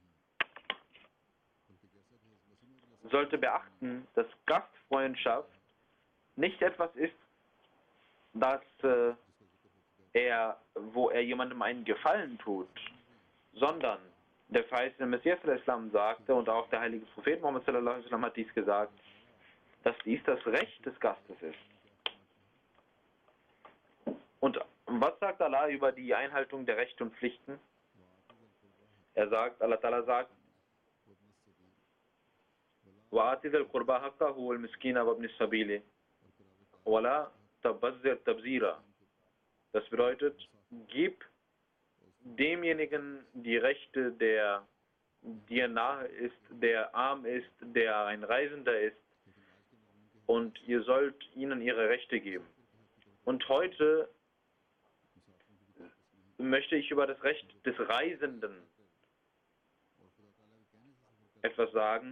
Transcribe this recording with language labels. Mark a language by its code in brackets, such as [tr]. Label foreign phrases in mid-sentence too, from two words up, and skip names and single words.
[de] sollte beachten, dass Gastfreundschaft nicht etwas ist, wo er jemandem einen Gefallen tut, sondern der verheißene Messias al-Islam sagte, und auch der heilige Prophet Muhammad [ar] صلى الله عليه وسلم [de] hat dies gesagt, dass dies das Recht des Gastes ist. Und was sagt Allah über die Einhaltung der Rechte und Pflichten? [ar] الله تعالى [de] sagt, [ar] وَآتِ ذَا الْقُرْبَى حَقَّهُ وَالْمِسْكِينَ وَابْنِ السَّبِيلِ وَلَا تَبَذِّرْ تَبْذِيرًا. [de] Das bedeutet, gib demjenigen die Rechte, der dir nahe ist, der arm ist, der ein Reisender ist, und ihr sollt ihnen ihre Rechte geben. Und heute möchte ich über das Recht des Reisenden etwas sagen.